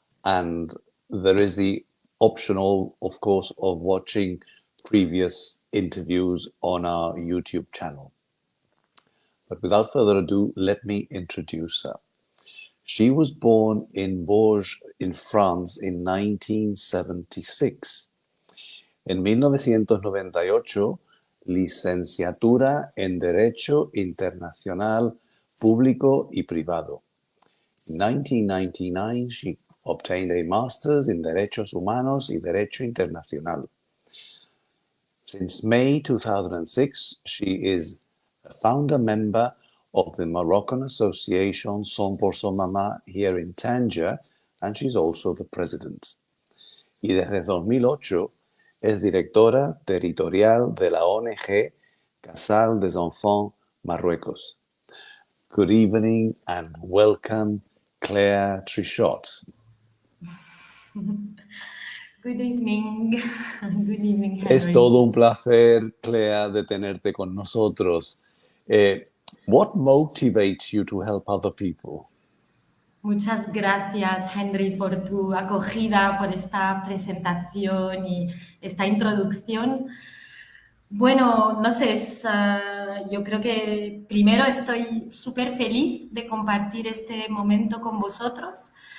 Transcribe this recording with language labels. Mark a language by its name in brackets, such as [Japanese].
[English] And there is the option, of course, of watching previous interviews on our YouTube channel. But without further ado, let me introduce her. She was born in Bourges in France in 1976. [Spanish] En 1998, licenciatura en Derecho Internacional Público y Privado. [English] In 1999, she obtained a master's in [Spanish] Derechos Humanos y Derecho Internacional. [English] Since May 2006, she is a founder member of the Moroccan Association Son por Son Mamá here in Tangier, and she's also the president. [Spanish] Y desde 2008 es directora territorial de la ONG Casal des Enfants Marruecos. [English] Good evening and welcome, Claire Trichot. Good evening. Good evening, Henry. [Spanish] Es todo un placer, Claire, de tenerte con nosotros. [English] What motivates you to help other people? [Spanish] Muchas gracias, Henry, por tu acogida, por esta presentación y esta introducción. Bueno, no sé, yo creo que primero estoy súper feliz de compartir este momento con vosotros.